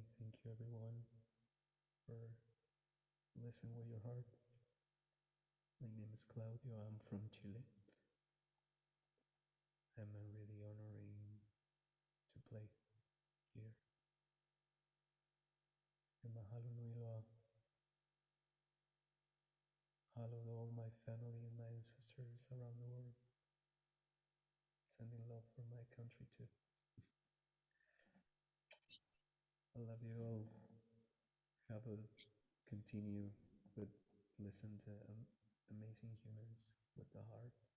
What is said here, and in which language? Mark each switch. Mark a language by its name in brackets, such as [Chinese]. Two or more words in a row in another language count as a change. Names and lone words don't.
[English] Thank you, everyone, for listening with your heart. My name is Claudio. I'm from Chile. I'm really honoring to play here. [Hawaiian] And mahalo nui loa. [English] Mahalo to all my family and my ancestors around the world. Sending love for my country too. I love you all. Have a continue with listen to amazing humans with the heart.